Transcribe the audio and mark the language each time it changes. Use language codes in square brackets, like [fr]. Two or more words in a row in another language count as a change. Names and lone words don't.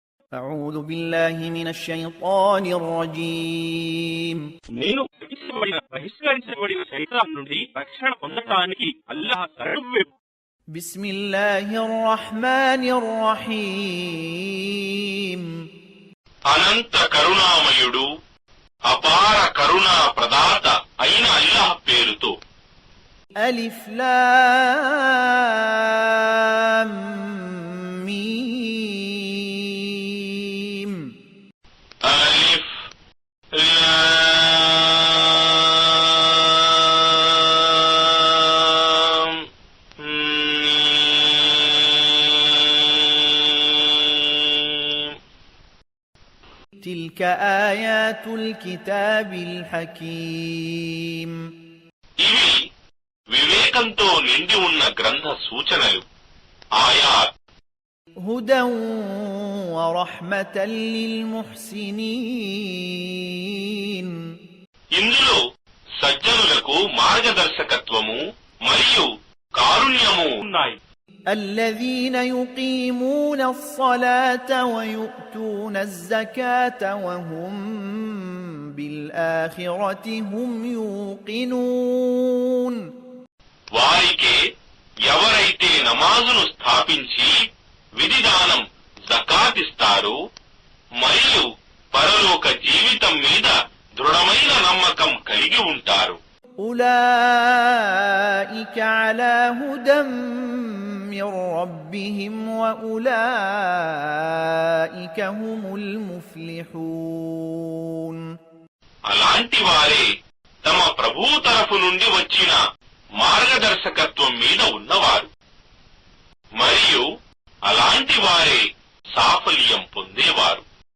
[ar] أعوذ بالله من الشيطان الرجيم [te] నేను బహిష్కరించబడిన శైతాన్ నుండి రక్షణ పొందడానికి అల్లాహ్ శరణు. [ar] بسم الله الرحمن الرحيم [te] అనంత కరుణామయుడు అపార కరుణా ప్రదాత అయిన అల్లాహ్ పేరుతో. [ar] ألف لام ميم ألف لام ميم. تلك آيات الكتاب الحكيم [te] ఇవి వివేకంతో నిండి ఉన్న గ్రంథ సూచనలు, ఆయాత్. [ar] هدى ورحمة للمحسنين [te] ఇందులో సజ్జనులకు మార్గదర్శకత్వము మరియు కారుణ్యము ఉన్నాయి. [ar] الذين يقيمون الصلاة ويؤتون الزكاة وهم بالآخرة هم يوقنون [te] వారికే ఎవరైతే నమాజును స్థాపించి విధిదానం జకాతిస్తారు మరియు పరలోక జీవితం మీద దృఢమైన నమ్మకం కలిగి ఉంటారు. [ar] أولئك على هدى من ربهم وأولئك هم المفلحون [te] అలాంటి వారే తమ ప్రభువు తరఫు నుండి వచ్చిన మార్గదర్శకత్వం మీద ఉన్నవారు మరియు అలాంటి వారే సాఫల్యం పొందేవారు.